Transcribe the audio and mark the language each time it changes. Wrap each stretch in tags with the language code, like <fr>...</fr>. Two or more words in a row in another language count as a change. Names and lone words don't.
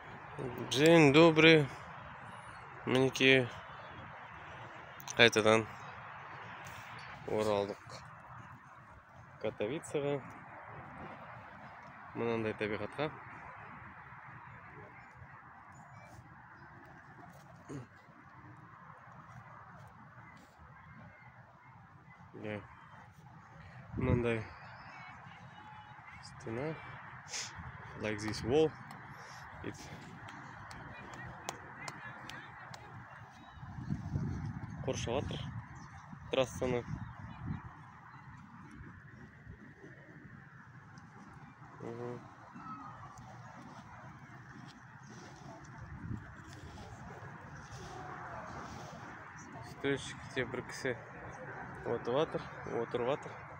<ru>День добрый.</ru> <kk>Мінекей қайтадан оралдық Катовицаға. Мынандай табиғатқа. Мынандай стена.</kk> <en>Like this wall.</en> <kk>Қоршап жатыр трассаны. Стрельщикте бір кісі отырып жатыр.</kk>